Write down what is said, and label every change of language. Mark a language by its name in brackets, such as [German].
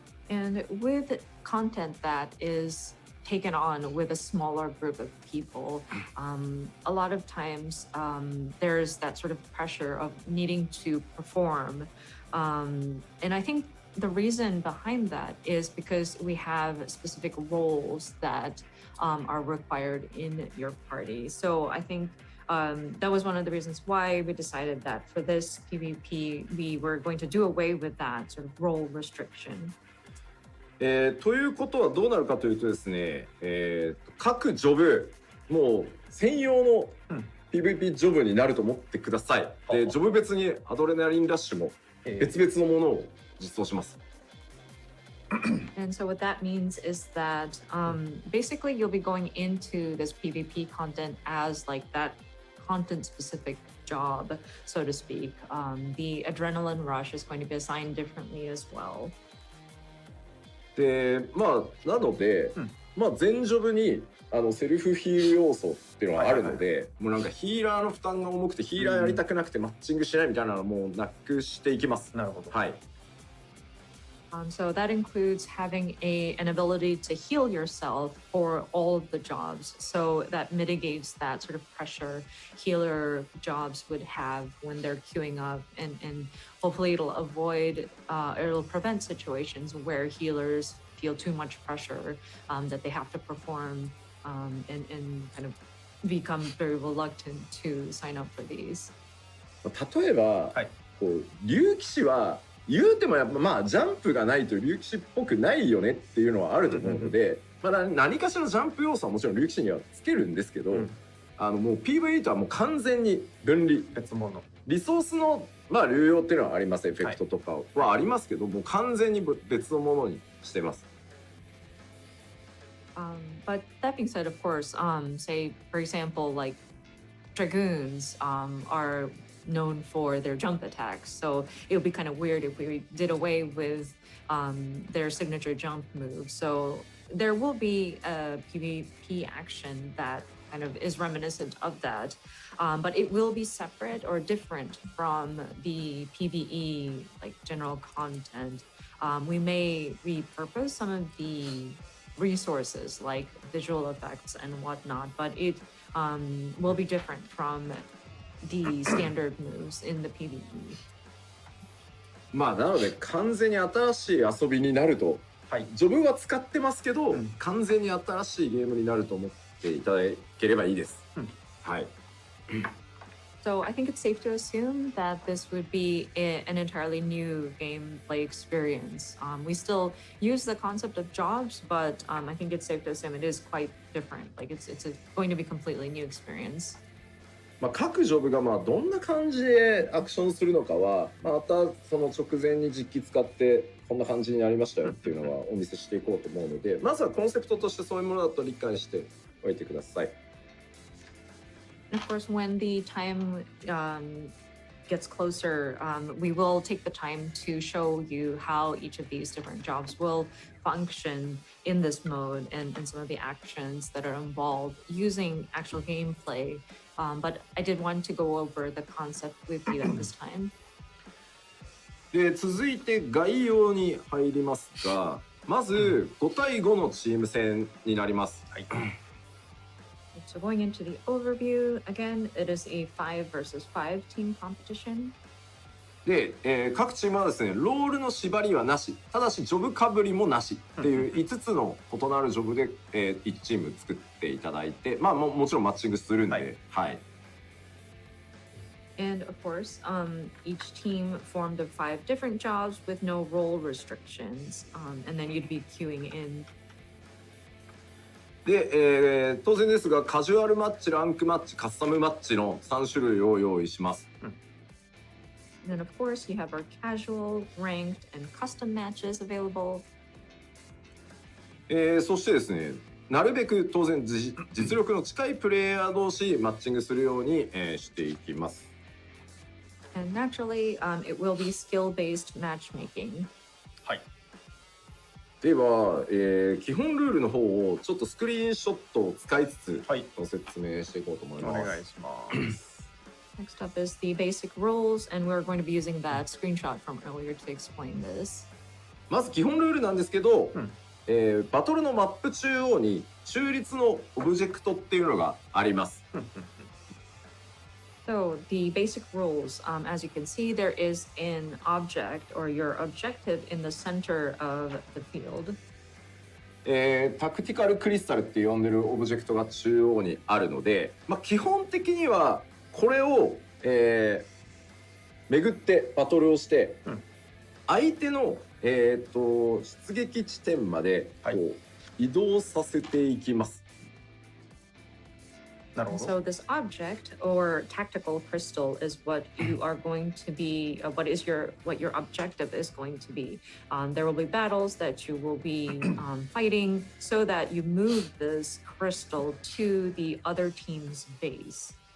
[English] And with content that is taken on with a smaller group of people, a lot of times there's that sort of pressure of needing to perform, and I think the reason behind that is because we have specific roles that are required in your party. So I think that was one of the reasons why we decided that for this PvP, we were going to do away with that sort of role restriction. [Japanese] ということはどうなるかというとですね、各ジョブもう専用の PVP ジョブになると思ってください。でジョブ別にアドレナリンラッシュも別々のものを実装します。 [English] And so what that means is that basically you'll be going into this PvP content as like that content specific job, so to speak. The adrenaline rush is going to be assigned differently as well. [Japanese] でなので、全ジョブにセルフヒール要素っていうのがあるので、もうなんかヒーラーの負担が重くてヒーラーやりたくなくてマッチングしないみたいなのをもうなくしていきます。なるほど。はい。 [English] So that includes having an ability to heal yourself for all of the jobs. So that mitigates that sort of pressure healer jobs would have when they're queuing up, and hopefully it'll prevent situations where healers feel too much pressure that they have to perform and kind of become very reluctant to sign up for these. [Japanese] 例えば、竜騎士は言うてもやっぱジャンプがないと竜騎士っぽくないよねっていうのはあると思うので、何かしらジャンプ要素はもちろん竜騎士にはつけるんですけど、もう PV とはもう完全に分離、別物。リソースの流用っていうのはあります。エフェクトとかはありますけど、もう完全に別のものにしてます。 [English] But that being said, of course, say for example, like dragoons are known for their jump attacks, so it would be kind of weird if we did away with their signature jump move. So there will be a PvP action that kind of is reminiscent of that, but it will be separate or different from the PvE like general content. We may repurpose some of the resources like visual effects and whatnot, but it will be different from the standard moves in the PvE. [Japanese] まあなので完全に新しい遊びになると、はい。ジョブは使ってますけど、うん完全に新しいゲームになると思っていただければいいです。うんはい。 [English] So I think it's safe to assume that this would be an entirely new gameplay experience. We still use the concept of jobs, but I think it's safe to assume it is quite different. Like it's going to be a completely new experience. [Japanese] まあ各ジョブがまあどんな感じでアクションするのかは、またその直前に実機使ってこんな感じになりましたよっていうのはお見せしていこうと思うので、まずはコンセプトとしてそういうものだと理解しておいてください。 [English] And of course, when the time gets closer, we will take the time to show you how each of these different jobs will function in this mode and some of the actions that are involved using actual gameplay. But I did want to go over the concept with you at this time. [Japanese] で続いて概要に入りますが、まず5対5のチーム戦になります。はい。 [English] So going into the overview, again, it is a 5 versus 5 team competition. [Japanese] で、各チームはですね、ロールの縛りはなし、ただしジョブかぶりもなしっていう5つの異なるジョブで、1チーム作っていただいて、まあもちろんマッチングするんで、はい。 [English] And of course, each team formed of 5 different jobs with no role restrictions. And then you'd be queuing in. [Japanese] で、当然ですがカジュアルマッチ、ランクマッチ、カスタムマッチの3種類を用意します。 [English] And then of course you have our casual, ranked, and custom matches available. [Japanese] そしてですね、なるべく当然実力の近いプレイヤー同士マッチングするように、していきます。 [English] And naturally, it will be skill-based matchmaking. [Japanese] はい。では、基本ルールの方をちょっとスクリーンショットを使いつつ、はい。ご説明していこうと思いおます。願いします。 [English] Next up is the basic rules, and we're going to be using that screenshot from earlier to explain this. [Japanese] まず基本ルールなんですけど、うんバトルのマップ中央に中立のオブジェクトっていうのがあります。 So the basic rules, as you can see, there is an object or your objective in the center of the field. タクティカルクリスタルって呼んでるオブジェクトが中央にあるので、まあ、基本的にはこれを、巡ってバトルをして、うん相手の、出撃地点までこう、はい移動させていきます。なるほ [English] And [Japanese] ど。 [English] so this object or tactical crystal is what you are going to be, what your objective is going to be. There will be battles that you will be fighting so that you move this crystal to the other team's base.